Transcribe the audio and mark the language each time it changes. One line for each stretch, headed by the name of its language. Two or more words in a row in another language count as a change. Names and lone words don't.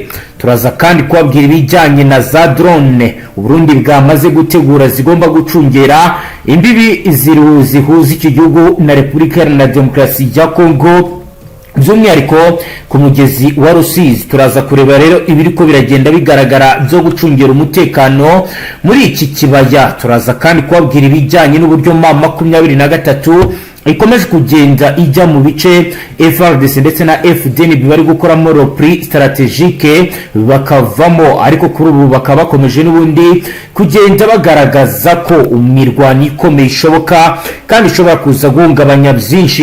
Kinyarwanda: Turaza kandi kubabwira ibijyanye na za drone Burundi bwamaze gutegura zigomba gucungera imbibi zihuza iki gihugu na Repubulika Iharanira Demokarasi ya Kongo by'umwihariko ku mugezi wa Rusizi. Turaza kureba rero ibiriko biragenda bigaragara byo gucungera umutekano muri iki kibaya. Turaza kandi kubabwira ibijyanye n'uburyo M23 ikomeje kugenda ijya mu bice Fardc ndetse na Fdnb bari gukoramo
French: repris stratégique
Kinyarwanda: bakavamo, ariko kuri ubu bakaba bakomeje n'ubundi kugenda bagaragaza ko imirwano ikomeye ishoboka kandi ishobora kuza guhungabanya byinshi.